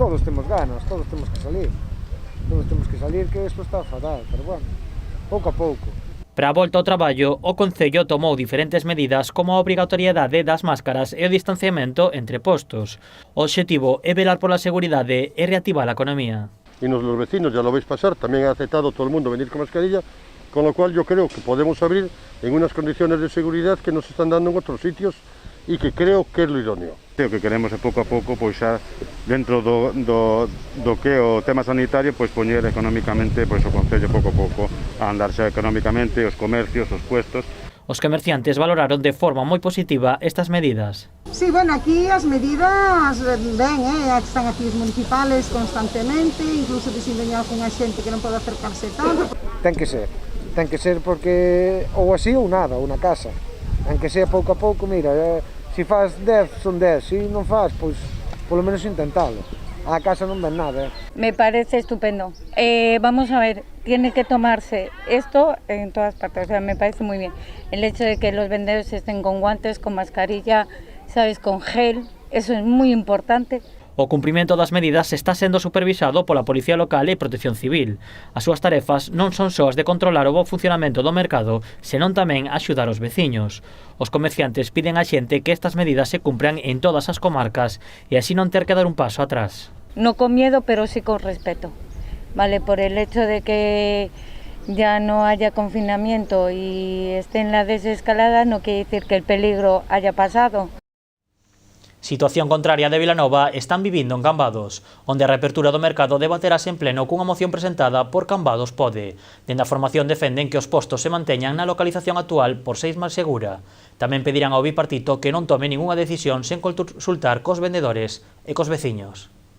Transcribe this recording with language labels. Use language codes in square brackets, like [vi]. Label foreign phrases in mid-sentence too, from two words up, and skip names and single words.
[gl] Todos temos ganas, todos temos que salir. Todos temos que salir, que isto está fatal, pero bueno, pouco a pouco. Para a volta ao traballo, o Concello tomou diferentes medidas como a obrigatoriedade das máscaras e o distanciamento entre postos. O obxectivo é velar pola seguridade e reactivar a economía. [es] Y los vecinos, ya lo veis pasar, también ha aceptado todo el mundo venir con mascarilla, con lo cual yo creo que podemos abrir en unas condiciones de seguridad que nos están dando en otros sitios y que creo que es lo idóneo. [gl] O que queremos é pouco a pouco, pois xa dentro do que é o tema sanitario, pois poñer económicamente pois o Concello pouco a pouco a andar xa económicamente, os comercios, os puestos. Os comerciantes valoraron de forma moi positiva estas medidas. Sí, bueno, aquí as medidas ben, están aquí os municipales constantemente, incluso dicindo a algunha xente que non pode acercarse tanto. Ten que ser porque ou así ou nada, ou na casa. [es] Aunque sea [gl] pouco a pouco, mira, se faz 10 son 10, se non faz, pois polo menos intentalo. A casa non ven nada. [es] Me parece estupendo. Vamos a ver, tiene que tomarse esto en todas partes, o sea, me parece muy bien. El hecho de que los vendedores estén con guantes, con mascarilla, sabes, con gel, eso es muy importante. [gl] O cumprimento das medidas está sendo supervisado pola Policía Local e Protección Civil. As súas tarefas non son só as de controlar o bo funcionamento do mercado, senón tamén axudar os veciños. Os comerciantes piden á xente que estas medidas se cumpran en todas as comarcas e así non ter que dar un paso atrás. [es] No con miedo, pero sí con respeto, ¿vale? Por el hecho de que ya no haya confinamiento y esté en la desescalada, no quiere decir que el peligro haya pasado. [gl] Situación contraria de Vilanova están vivindo en Cambados, onde a reapertura do mercado debaterase en pleno cunha moción presentada por Cambados Pode. Dende a formación defenden que os postos se manteñan na localización actual por ser máis segura. Tamén pedirán ao bipartito que non tome ningunha decisión sen consultar cos vendedores e cos veciños.